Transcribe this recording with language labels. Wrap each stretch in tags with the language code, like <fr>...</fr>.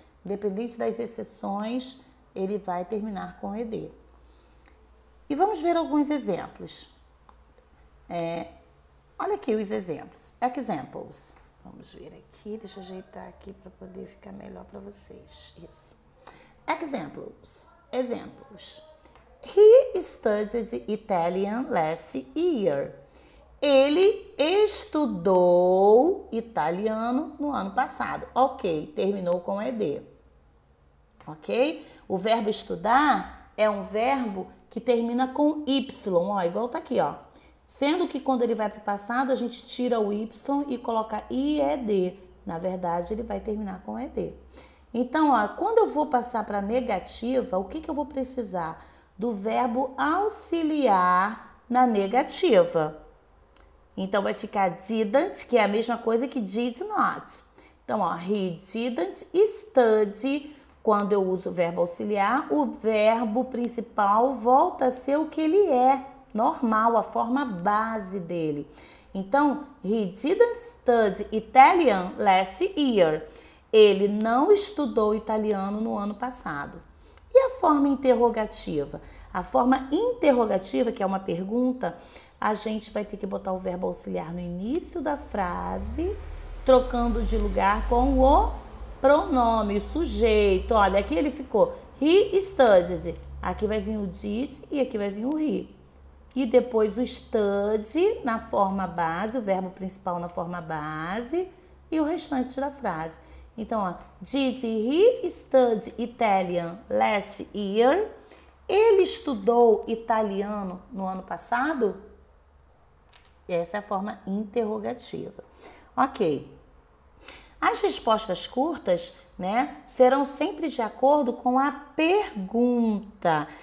<pt>Independente das exceções, ele vai terminar com ed. E vamos ver alguns exemplos. Olha aqui os exemplos. Examples. Vamos ver aqui, deixa eu ajeitar aqui para poder ficar melhor para vocês. Isso. Examples. Exemplos.</pt> <en>He studied Italian last year.</en> <pt>Ele estudou italiano no ano passado. Ok, terminou com ed. Ok? O verbo estudar é um verbo que termina com y, ó, igual tá aqui, ó. Sendo que quando ele vai para o passado, a gente tira o y e coloca ied. Na verdade, ele vai terminar com ed. Então, ó, quando eu vou passar para negativa, o que eu vou precisar? Do verbo auxiliar na negativa. Então, vai ficar didn't, que é a mesma coisa que did not. Então, ó,</pt> <en>he didn't study.</en> <pt>Quando eu uso o verbo auxiliar, o verbo principal volta a ser o que ele é, normal, a forma base dele. Então,</pt> <en>he didn't study Italian last year.</en> <pt>Ele não estudou italiano no ano passado. E a forma interrogativa? A forma interrogativa, que é uma pergunta, a gente vai ter que botar o verbo auxiliar no início da frase, trocando de lugar com o pronome, o sujeito. Olha, aqui ele ficou</pt> <en>he studied.</en> <pt>Aqui vai vir o did e aqui vai vir o he. E depois o study na forma base, o verbo principal na forma base e o restante da frase. Então, ó,</pt> <en>did he study Italian last year?</en> <pt>Ele estudou italiano no ano passado? Essa é a forma interrogativa. Ok. As respostas curtas, né, serão sempre de acordo com a pergunta.</pt>